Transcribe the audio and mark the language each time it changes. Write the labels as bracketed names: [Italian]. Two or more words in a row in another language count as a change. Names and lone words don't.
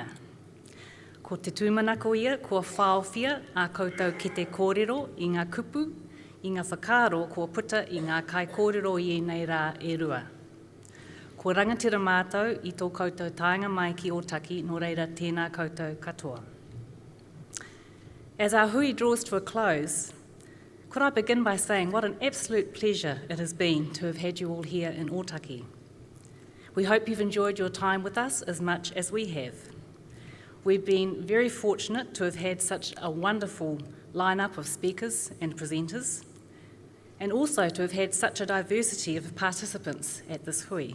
[Māori] Ko te tūmanako ia, kua whāowhia a koutou ki te kōrero I ngā kupu, I ngā whakaaro kua puta I ngā kai kōrero I nei rā e rua. Ko rangatira mātou I tō koutou tāinga mai ki Otaki, nō reira tēnā koutou katoa. [English] As our hui draws to a close, could I begin by saying what an absolute pleasure it has been to have had you all here in Otaki. We hope you've enjoyed your time with us as much as we have. We've been very fortunate to have had such a wonderful lineup of speakers and presenters, and also to have had such a diversity of participants at this hui.